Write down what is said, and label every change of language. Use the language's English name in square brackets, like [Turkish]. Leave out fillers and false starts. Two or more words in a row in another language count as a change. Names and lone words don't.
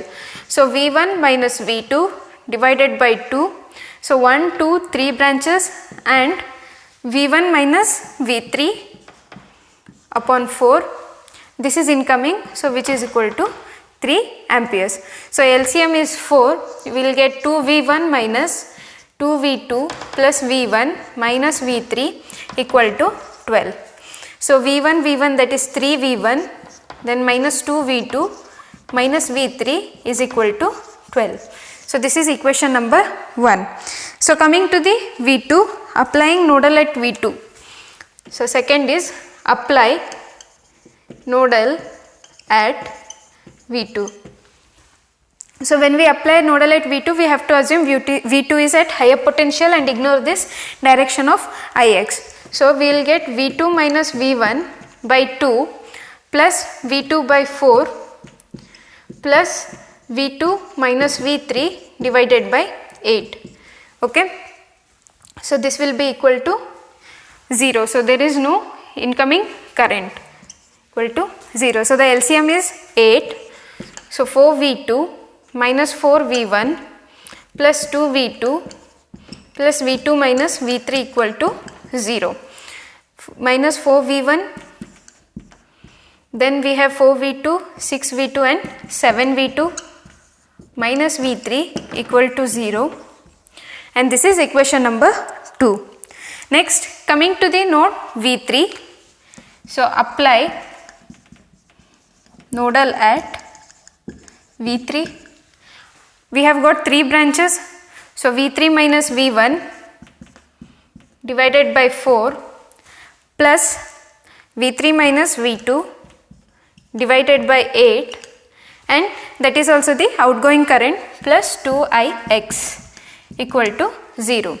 [English] So V1 minus V2 divided by 2. So 1, 2, 3 branches, and V1 minus V3 upon 4. This is incoming, so which is equal to 3 amperes. So LCM is 4. We will get 2V1 minus 2V2 plus V1 minus V3 equal to 12. So V1 that is 3V1, then minus 2V2 minus V3 is equal to 12. So this is equation number 1. So coming to the V2, applying nodal at V2. So second is apply nodal at V2. So when we apply nodal at V2, we have to assume V2 is at higher potential and ignore this direction of Ix. So we will get V2 minus V1 by 2 plus V2 by 4 plus V2 minus V3 divided by 8. Okay, so this will be equal to 0. So there is no incoming current, equal to 0. So the LCM is 8. So 4V2 minus 4V1 plus 2V2 plus V2 minus V3 equal to 0. Minus 4V1, then we have 4V2, 6V2 and 7V2 minus V3 equal to 0, and this is equation number 2. Next, coming to the node V3, so apply nodal at V3. We have got 3 branches, so V3 minus V1 divided by 4 plus V3 minus V2 divided by 8, and that is also the outgoing current plus 2Ix equal to 0.